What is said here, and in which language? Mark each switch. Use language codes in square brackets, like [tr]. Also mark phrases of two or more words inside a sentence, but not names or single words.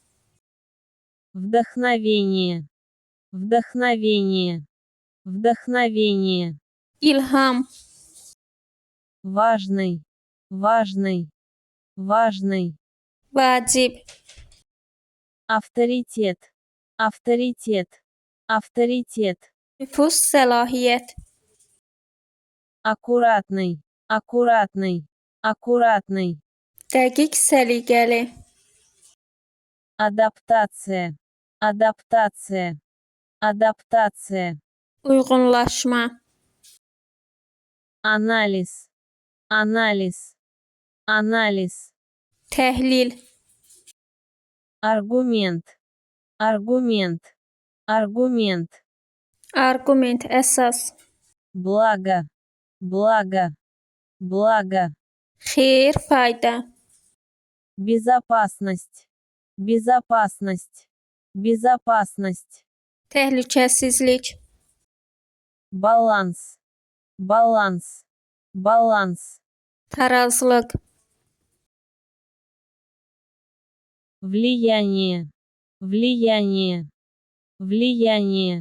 [ru] Вдохновение, вдохновение, вдохновение. [az] ilham, [ru] Важный, важный, важный. [az] vacib, [ru] Авторитет, авторитет, авторитет. [az] nüfuz, səlahiyyət, [ru] Аккуратный, аккуратный, аккуратный. [az] dəqiq, səliqəli, [ru] Адаптация, адаптация, адаптация. [az] uyğunlaşma, [ru] Анализ, анализ, анализ. [az] təhlil, [ru] Аргумент, аргумент, аргумент. [az] arqument, əsas, [ru] Благо, благо, благо. [az] xeyir, fayda, [ru] Безопасность, безопасность, безопасность. [az] təhlükəsizlik, [ru] Баланс, баланс, баланс. [az] tarazlıq, [ru] Влияние, влияние, влияние.